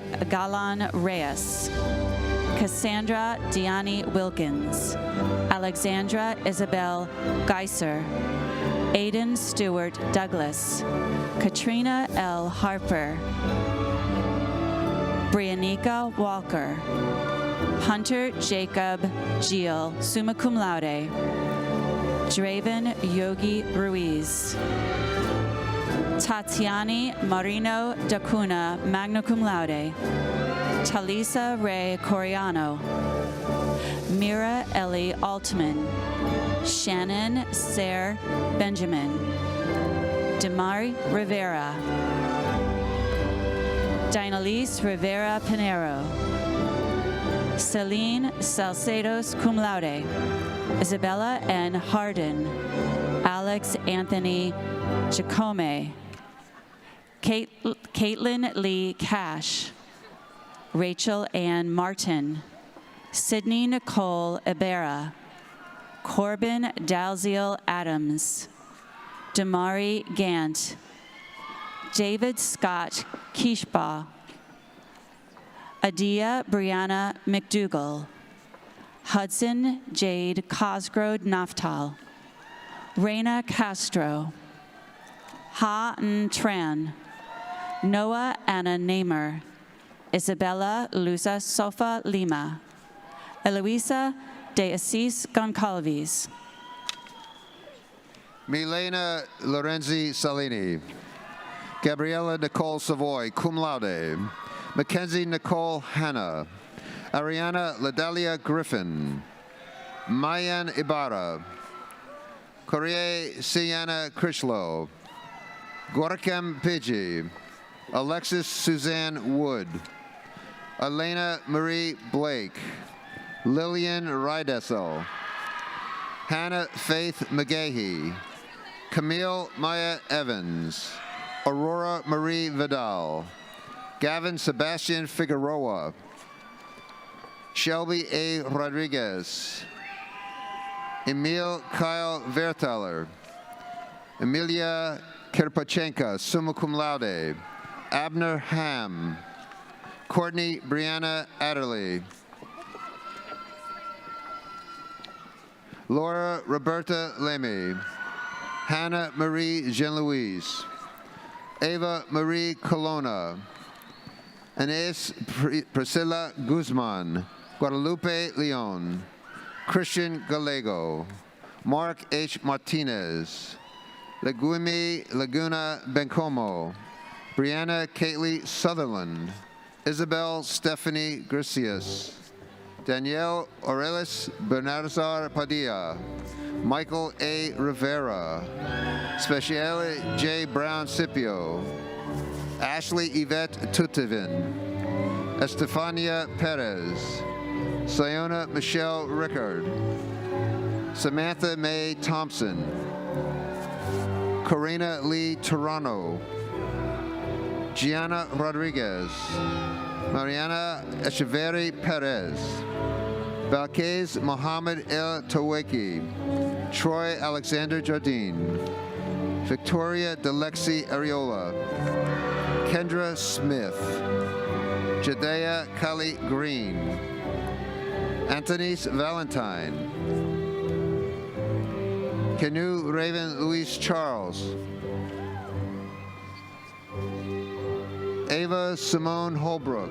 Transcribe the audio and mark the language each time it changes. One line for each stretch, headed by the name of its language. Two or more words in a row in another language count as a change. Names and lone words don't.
English: Galan Reyes, Cassandra Diani Wilkins, Alexandra Isabel Geiser, Aiden Stewart Douglas, Katrina L. Harper, Brianica Walker, Hunter Jacob Gil,
Latin: summa cum laude,
English: Draven Yogi Ruiz, Tatiani Marino Dacuna,
Latin: magna cum laude,
English: Talisa Ray Coriano, Mira Ellie Altman, Shannon Sayre Benjamin, Damari Rivera, Dinalise Rivera Pinero. Celine Salcedos,
Latin: cum laude.
English: Isabella N. Hardin. Alex Anthony Jacome. Caitlin Lee Cash. Rachel Ann Martin. Sydney Nicole Ibarra. Corbin Dalziel Adams. Damari Gant. David Scott Kishbaugh. Adia Brianna McDougall. Hudson Jade Cosgrove Naftal. Reina Castro. Ha N Tran. Noah Anna Namer. Isabella Luza Sofa Lima. Eloisa de Assis Goncalves. Milena Lorenzi Salini. Gabriella Nicole Savoy,
Latin: cum laude.
English: Mackenzie Nicole Hanna. Ariana Ladalia Griffin. Mayan Ibarra. Corrie Sienna Krishlo. Gorkem Pidgey. Alexis Suzanne Wood. Elena Marie Blake. Lillian Rydessel. Hannah Faith McGahee. Camille Maya Evans. Aurora Marie Vidal. Gavin Sebastian Figueroa. Shelby A. Rodriguez. Emil Kyle Verthaler. Emilia Kirpachenka,
Latin: summa cum laude.
English: Abner Ham. Courtney Brianna Adderley. Laura Roberta Lemy. Hannah Marie Jean-Louise. Ava Marie Colonna. Anais Priscilla Guzman. Guadalupe Leon. Christian Gallego. Mark H. Martinez. Leguimi Laguna Bencomo. Brianna Kately Sutherland. Isabel Stephanie Gracias. Danielle Aurelis Bernardazar Padilla. Michael A. Rivera. Speciale J. Brown Scipio. Ashley Yvette Tutivin. Estefania Perez. Sayona Michelle Rickard. Samantha Mae Thompson. Corina Lee Toronto. Gianna Rodriguez. Mariana Echeverri Perez. Balkez Mohammed El Taweki. Troy Alexander Jardine. Victoria Delexi Areola. Kendra Smith. Jadea Kali Green. Anthony's Valentine. Canoe Raven Louise Charles. Ava Simone Holbrook.